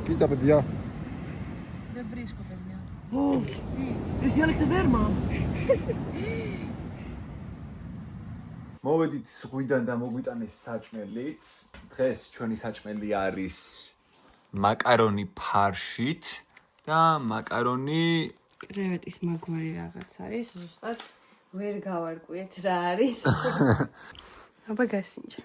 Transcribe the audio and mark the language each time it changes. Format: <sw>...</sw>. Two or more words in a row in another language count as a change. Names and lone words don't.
<el>Kita παιδιά. Δεν βρίσκω παιδιά. Εσύ Άλεξε δέρμα.</el> <ka>მოვედით ზღვიდან და მოგვიტანეს საჭმელიც. დღეს ჩვენი საჭმელი არის მაკარონი ფარშით და მაკარონი კრევეტის მაგვარი რაღაც არის, ზუსტად ვერ გავარკვიეთ რა არის. აბა გასინჯა.</ka>